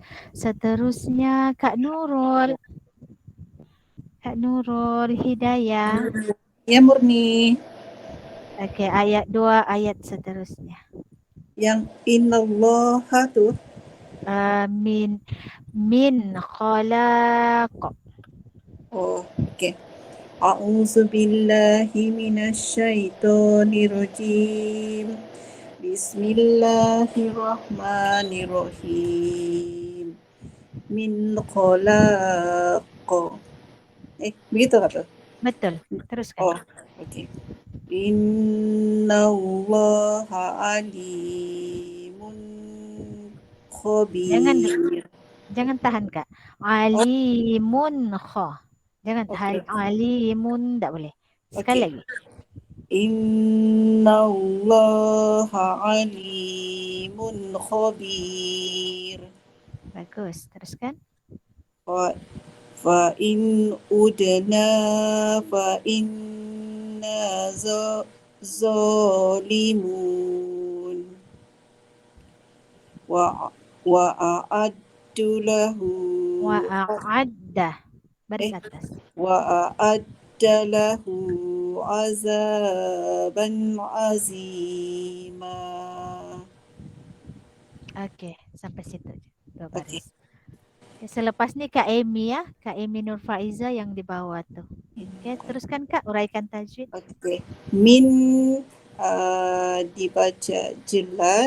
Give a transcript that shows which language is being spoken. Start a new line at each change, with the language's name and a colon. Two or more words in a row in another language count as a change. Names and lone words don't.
Malay: Seterusnya Kak Nurul. Kak Nurul Hidayah. Ya Murni, Okey, ayat 2 ayat seterusnya. yang innallaha tu
Arabic: من خلق.
Malay: okey.
Arabic: أعوذ بالله من الشيطان الرجيم. بسم الله الرحمن الرحيم. من خلق.
Malay: Begitu kata? Betul. Teruskan. Okey.
Arabic: إن الله عليم خبير.
Malay: Jangan tahan Kak.
Arabic: عليم خ.
Malay: Jangan Okey. alimun, tak boleh. Sekali lagi.
Arabic: إن الله عليم خبير.
Malay: Bagus. Teruskan.
Arabic: فإن عدنا فإنا ظالمون. وأعد له وأعد.
Malay: Baris atas.
Arabic: وأعد له عذابا عظيما.
Malay: Okey, sampai situ je. 2 baris. Okay, selepas ni Kak Amy ya. Kak Amy Nur Faiza yang di bawah tu. Okey, teruskan Kak, uraikan tajwid. Okey. Min dibaca jelas.